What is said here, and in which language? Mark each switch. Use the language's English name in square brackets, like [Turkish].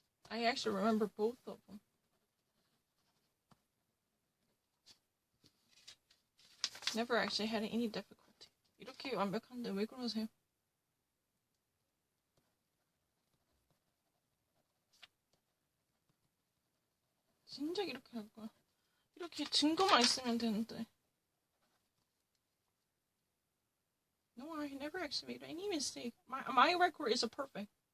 [English] I actually remember both of them. Never actually had any difficulty. [Korean] 이렇게 완벽한데 왜 그러세요? 진짜 이렇게 할 거야. 이렇게 증거만 있으면 되는데. [English] No, I never actually made any mistake. My record is a perfect.